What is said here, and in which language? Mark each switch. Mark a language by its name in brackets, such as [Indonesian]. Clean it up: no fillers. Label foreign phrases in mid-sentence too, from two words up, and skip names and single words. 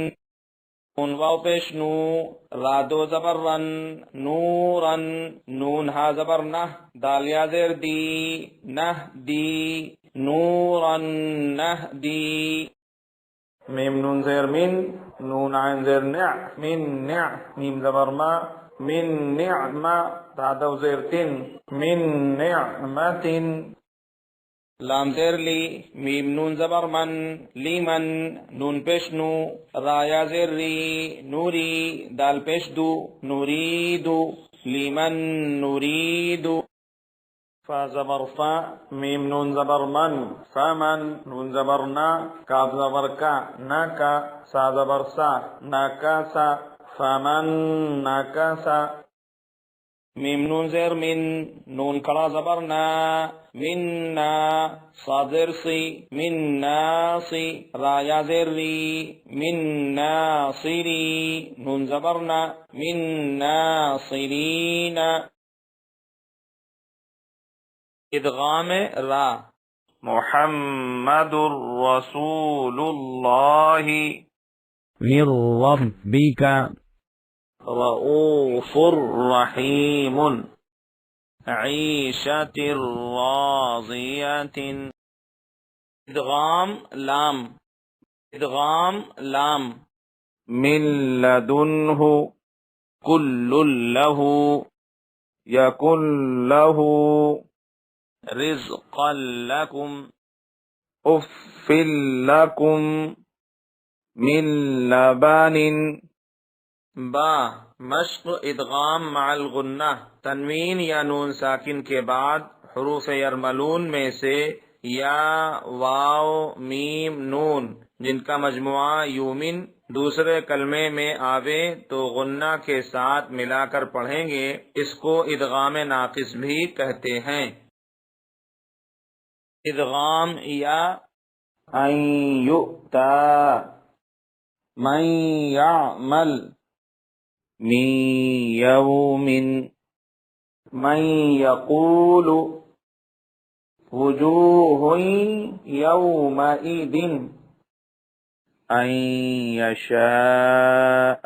[Urdu] نون واو پیش نو، را دو زبر رن، نورن، نون ہا زبر نہ، دال یا زیر دی، نہ دی، نورن نہ دی. میم نون زیر من، نون عین زیر نع، من نع، میم زبر ما، من نعمہ، تا دو زیر تن، من نعمت. لام زیر لی، میم نون زبر من، لیمن، نون پیش نو، را یا زیر ری، نوری، دال پیش دو، نوریدو، لیمن نوریدو. فا زبر فا، میم نون زبر من، فمن، نون زبر نا، کاف زبر کا، نا کا، سا زبر سا، نا کا سا، فمن نا کا سا. میم نون زیر من، نون کڑا زبر نا، من نا، صاد زیر سی، من ناسی، را یا زیر ری، من ناصری، نون زبر نا، من ناصرین. ادغام را. [Arabic] محمد رسول اللہ. من ربك رؤوف رحیم. عیشة راضیة. [Urdu] ادغام لام. ادغام لام. [Arabic] من لدنه کل له یکن له رزقا لکم اف لکم من لبن. [Urdu] با مشق ادغام مع الغنہ. تنوین یا نون ساکن کے بعد حروف یرملون میں سے یا واو میم نون جن کا مجموعہ یومن دوسرے کلمے میں آوے تو غنہ کے ساتھ ملا کر پڑھیں گے. اس کو ادغام ناقص بھی کہتے ہیں. ادغام یا. [Arabic] ان یؤتا، من یعمل، من یوم، من یقول، وجوہ یومئذ، ان یشاء.